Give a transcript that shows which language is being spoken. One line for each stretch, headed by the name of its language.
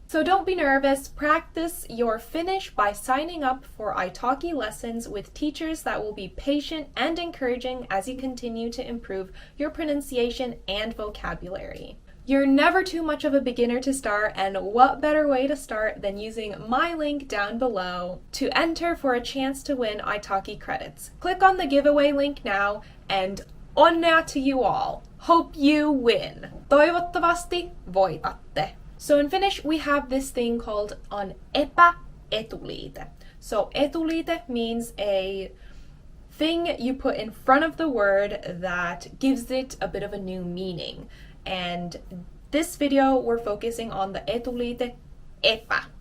English: So don't be nervous, practice your Finnish by signing up for Italki lessons with teachers that will be patient and encouraging as you continue to improve your pronunciation and vocabulary. You're never too much of a beginner to start, and what better way to start than using my link down below to enter for a chance to win Italki credits. Click on the giveaway link now and onnea to you all. Hope you win.
Finnish: Toivottavasti voitatte.
English: So in Finnish, we have this thing called an epäetuliite. So etuliite means a thing you put in front of the word that gives it a bit of a new meaning. And this video, we're focusing on the etuliite epä.